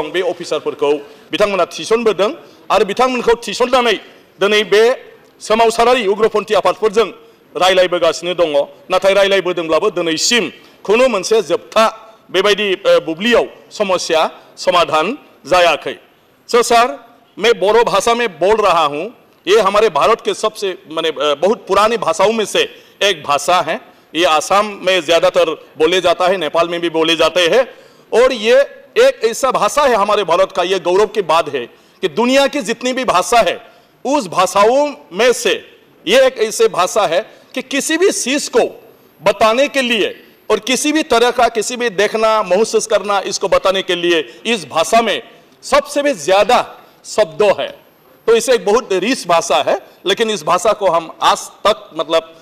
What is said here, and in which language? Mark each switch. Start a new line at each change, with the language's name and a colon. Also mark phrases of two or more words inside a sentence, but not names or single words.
Bodo: बे अफिसारफोरखौ बिथांमोना थिसनबोदों आरो बिथांमोनखौ थिसननानै दिनै बे सोमावसारारि उग्रपन्थी आफादफोरजों रायलायबोगासिनो दङ नाथाय रायलायबोदोंब्लाबो दिनैसिम खुनु मोनसे जोबथा बेबायदि बुब्लियाव समस्या समाधान जायाखै सो सर
Hindi: मैं बोरो भाषा में बोल रहा हूं ये हमारे भारत के सबसे माने बहुत पुरानी भाषाओं में से एक भाषा है ये आसाम में ज्यादातर बोले जाता है नेपाल में भी बोले जाते हैं और ये एक ऐसा भाषा है हमारे भारत का ये गौरव की बात है कि दुनिया की जितनी भी भाषा है उस भाषाओं में से ये एक ऐसे भाषा है कि किसी भी चीज को बताने के लिए और किसी भी तरह का किसी भी देखना महसूस करना इसको बताने के लिए इस भाषा में सबसे भी ज्यादा शब्दों है तो इसे एक बहुत रिच भाषा है लेकिन इस भाषा को हम आज तक मतलब